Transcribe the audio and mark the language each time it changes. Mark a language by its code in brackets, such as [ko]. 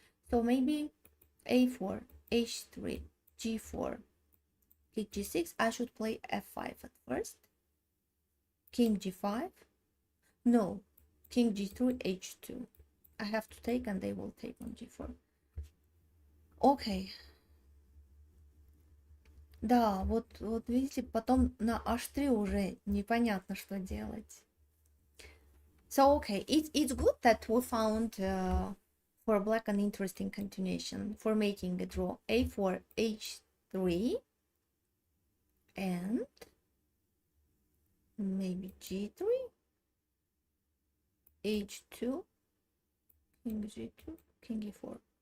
[en] So maybe a4, h3, g4, king g6. I should play f5 at first. King g5. No. King g3, h2. I have to take, and they will take on g4. [ru] Окей. Да, вот видите, потом на h3 уже непонятно, что делать. [en] So, okay, it's good that we found for black an interesting continuation for making a draw a4 h3 and maybe g3 h2 king g2 king e4.